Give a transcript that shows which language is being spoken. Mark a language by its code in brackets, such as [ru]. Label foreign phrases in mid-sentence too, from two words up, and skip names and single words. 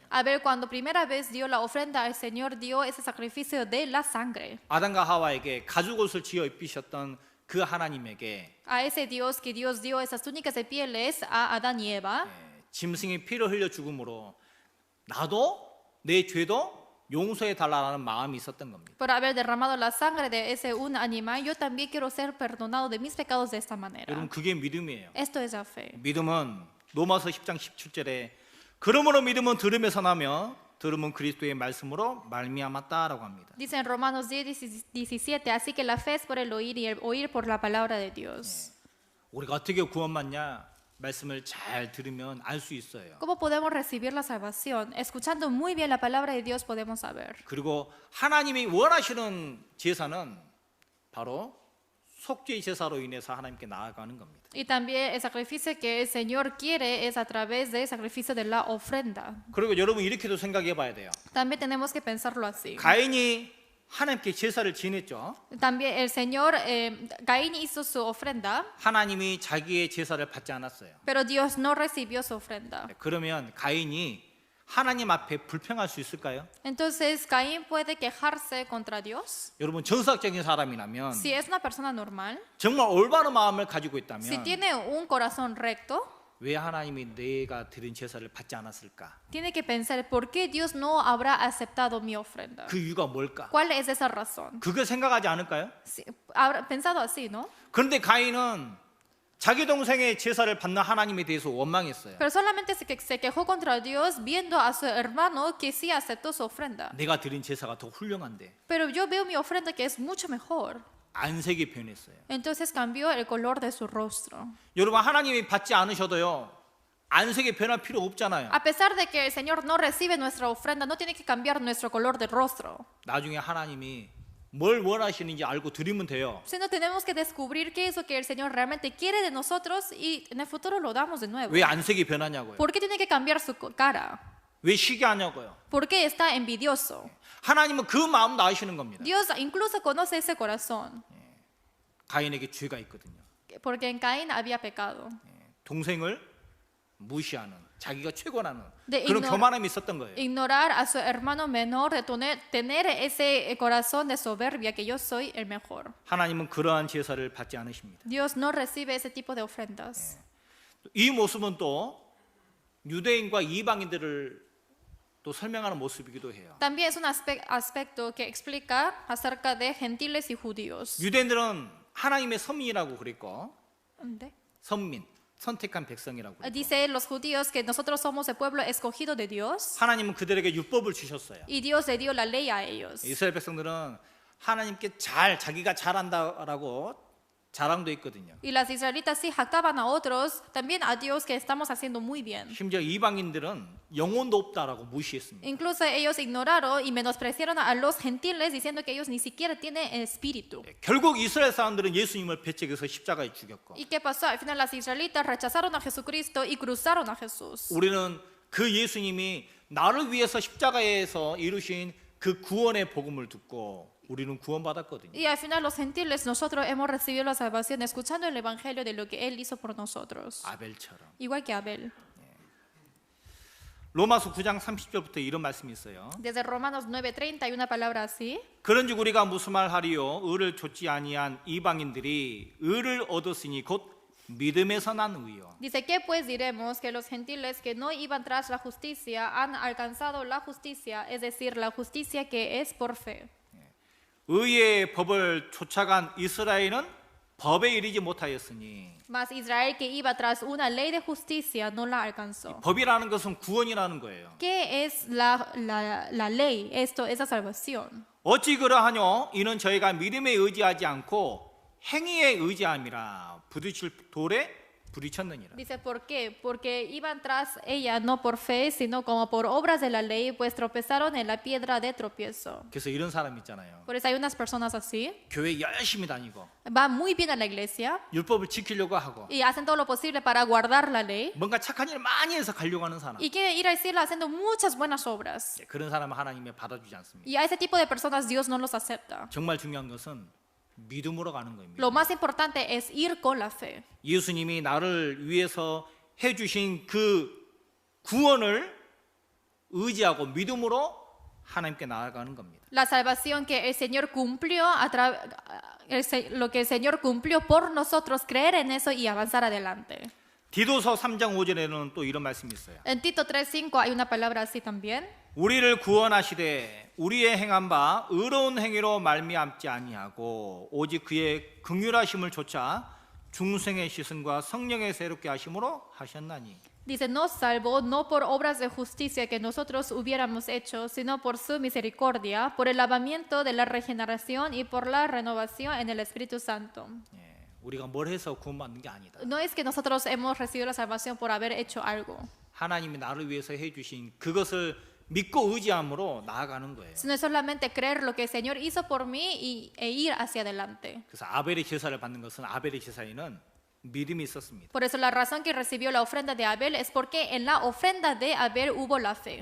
[es] Abel, cuando primera vez dio la ofrenda al Señor, dio ese sacrificio de la sangre. [ko] 아담과 하와에게 가죽옷을 지어 입히셨던 그 하나님에게 [es] A ese Dios que Dios dio esas túnicas de pieles a Adán y Eva, [ko] 짐승이 피를 흘려 죽음으로 나도 내 죄도 용서해 달라는 마음이 있었던 겁니다. [es] por haber derramado la sangre de ese un animal, yo también quiero ser perdonado de mis pecados de esta manera. [ko] 여러분 그게 믿음이에요. [es] Esto es la fe. [ko] 믿음은 로마서 10장 17절에 그러므로 믿음은 들음에서 나며 들음은 그리스도의 말씀으로 말미암았다라고 합니다. [es] Dice en Romanos 10:17, así que la fe es por el oír y el oír por la palabra de Dios. [ko] 우리가 어떻게 구원받냐? 말씀을 잘 들으면 알 수 있어요. [es] ¿Cómo podemos recibir la salvación? Escuchando muy bien la palabra de Dios podemos saber. [ko] 그리고 하나님이 원하시는 제사는 바로 속죄 제사로 인해서 하나님께 나아가는 겁니다. [es] Y también el sacrificio que el Señor quiere es a través del sacrificio de la ofrenda. [ko] 그리고 여러분 이렇게도 생각해 봐야 돼요. [es] También tenemos que pensarlo así. [ko] 가인이 하나님께 제사를 지냈죠. [es] También el Señor, Caín hizo su ofrenda, [ko] 하나님이 자기의 제사를 받지 않았어요. [es] pero Dios no recibió su ofrenda. [ko] 그러면 가인이 하나님 앞에 불평할 수 있을까요? [es] Entonces, Caín puede quejarse contra Dios. [ko] 여러분 정상적인 사람이라면 [es] Si es una persona normal, [ko] 정말 올바른 마음을 가지고 [es] si [ko] 있다면 [es] tiene un corazón recto, [ko] 왜 하나님이 내가 드린 제사를 받지 않았을까? [es] tiene que pensar, ¿por qué Dios no habrá aceptado mi ofrenda? [ko] 그 이유가 뭘까? [es] ¿Cuál es esa razón? [ko] 그걸 생각하지 않을까요? [es] Habrá pensado así, ¿no? [ko] 그런데 가인은 자기 동생의 제사를 받는 하나님에 대해서 원망했어요. [es] Pero solamente se quejó contra Dios viendo a su hermano que sí aceptó su ofrenda. [ko] 내가 드린 제사가 더 훌륭한데 [es] Pero yo veo mi ofrenda que es mucho mejor. [ko] 안색이 변했어요. [es] Entonces cambió el color de su rostro. [ko] 여러분 하나님이 받지 않으셔도요 안색이 변할 필요 없잖아요. [es] A pesar de que el Señor no recibe nuestra ofrenda, no tiene que cambiar nuestro color de rostro. [ko] 나중에 하나님이 뭘 원하시는지 알고 드리면 돼요. [es] Sino tenemos que descubrir qué es lo que el Señor realmente quiere de nosotros y en el futuro lo damos de nuevo. [ko] 왜 안색이 변하냐고요. [es] ¿Por qué tiene que cambiar su cara? [ko] 왜 시기하냐고요. [es] ¿Por qué está envidioso? [ko] 하나님은 그 마음도 아시는 겁니다. [es] Dios incluso conoce ese corazón. [ko] 가인에게 죄가 있거든요. [es] Porque en Caín había pecado. [ko] 동생을 무시하는 자기가 최고라는 네, 그런 [es] igno- [ko] 교만함이 있었던 거예요. [es] Ignorar a su hermano menor, de tener ese corazón de soberbia que yo soy el mejor. [ko] 하나님은 그러한 제사를 받지 않으십니다. [es] Dios no recibe ese tipo de ofrendas. [ko] 이 모습은 또 유대인과 이방인들을 또 설명하는 모습이기도 해요. [es] También es un aspecto que explica acerca de gentiles y judíos. [ko] 유대인들은 하나님의 선민이라고 그랬고 [es] ¿Dónde? [ko] 선민, 선택한 백성이라고 그랬고 [es] Dice los judíos que nosotros somos el pueblo escogido de Dios [ko] 하나님은 그들에게 율법을 주셨어요. [es] y Dios le dio la ley a ellos. [ko] 이스라엘 백성들은 하나님께 자기가 잘한다라고 자랑도 있거든요. [es] Y las israelitas sí jactaban a otros, también a Dios que estamos haciendo muy bien. [ko] 심지어 이방인들은 영혼도 없다라고 무시했습니다. [es] Incluso ellos ignoraron y menospreciaron a los gentiles diciendo que ellos ni siquiera tienen espíritu. [ko] 결국 이스라엘 사람들은 예수님을 배척해서 십자가에 죽였고 [es] ¿Y qué pasó? Al final las israelitas rechazaron a Jesucristo y cruzaron a Jesús. [ko] 우리는 그 예수님이 나를 위해서 십자가에서 이루신 그 구원의 복음을 듣고 우리는 구원받았거든요. [es] Y al final los gentiles nosotros hemos recibido la salvación escuchando el evangelio de lo que él hizo por nosotros. [ko] 아벨처럼. [es] Igual que Abel. [ko] 로마서 9장 30절부터 이런 말씀이 있어요. [es] Desde Romanos 9:30 hay una palabra así. [ko] 그런즉 우리가 무슨 말 하리요? 의를 좇지 아니한 이방인들이 의를 얻었으니 곧 믿음에서 난 의요. [es] Dice, ¿qué pues diremos? Que los gentiles que no iban tras la justicia han alcanzado la justicia, es decir, la justicia que es por fe. [ko] 의의 법을 쫓아간 이스라엘은 법에 이르지 못하였으니 [es] Mas Israel que iba tras una ley de justicia no la alcanzó. [ko] 법이라는 것은 구원이라는 거예요. [es] ¿Qué es la ley? Esto es la salvación. [ko] 어찌 그러하뇨? 이는 저희가 믿음에 의지하지 않고 행위에 의지함이라 부딪힐 돌에 부딪혔느니라. [es] Dice, ¿por qué? Porque iban tras ella no por fe, sino como por obras de la ley, pues tropezaron en la piedra de tropiezo. [ko] 그래서 이런 사람 있잖아요. [es] Por eso hay unas personas así, [ko] 교회 열심히 다니고 [es] van muy bien a la iglesia [ko] 율법을 지키려고 하고 [es] y hacen todo lo posible para guardar la ley [ko] 뭔가 착한 일 많이 해서 가려고 하는 사람. [es] y quieren ir al cielo haciendo muchas buenas obras. [ko] 그런 사람은 하나님이 받아주지 않습니다. [es] Y a ese tipo de personas Dios no los acepta. [ko] 정말 중요한 것은 믿음으로 가는 겁니다. [es] Lo más importante es ir con la fe. [ko] 예수님이 나를 위해서 해주신 그 구원을 의지하고 믿음으로 하나님께 나아가는 겁니다. [es] La salvación que el Señor cumplió, lo que el Señor cumplió por nosotros, creer en eso y avanzar adelante. [ko] 디도서 3장 5절에는 또 이런 말씀이 있어요. [es] En Tito 3:5 hay una palabra así también. [ko] 우리를 구원하시되 우리의 행한 바 의로운 행위로 말미암지 아니하고 오직 그의 긍휼하심을 좇아 중생의 시선과 성령의 새롭게 하심으로 하셨나니. [es] Dice, nos salvó no por obras de justicia que nosotros hubiéramos hecho, sino por su misericordia, por el lavamiento de la regeneración y por la renovación en el Espíritu Santo. [ko] 예, 우리가 뭘 해서 구원받는 게 아니다. [es] No es que nosotros hemos recibido la salvación por haber hecho algo, [ko] 하나님이 나를 위해서 해주신 그것을 믿고 의지함으로 나아가는 거예요. [es] sino es solamente creer lo que el Señor hizo por mí e ir hacia adelante. [ko] 그래서 아벨의 제사를 받는 것은 아벨의 제사에는 믿음이 있었습니다. [es] Por eso la razón que recibió la ofrenda de Abel es porque en la ofrenda de Abel hubo la fe.